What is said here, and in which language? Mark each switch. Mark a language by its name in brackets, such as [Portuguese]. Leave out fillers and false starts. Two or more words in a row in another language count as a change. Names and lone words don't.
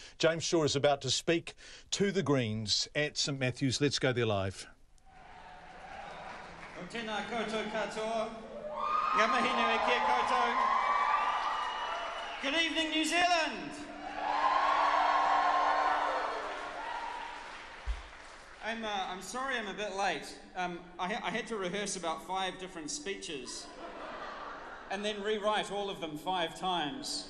[English] James Shaw is about to speak to the Greens at St Matthews. Let's go there live. [Māori] O tēnā koutou katoa, ngā mihi nui kia koutou. [English] Good evening, New Zealand. I'm sorry I'm a bit late. I had to rehearse about 5 different speeches and then rewrite all of them 5 times.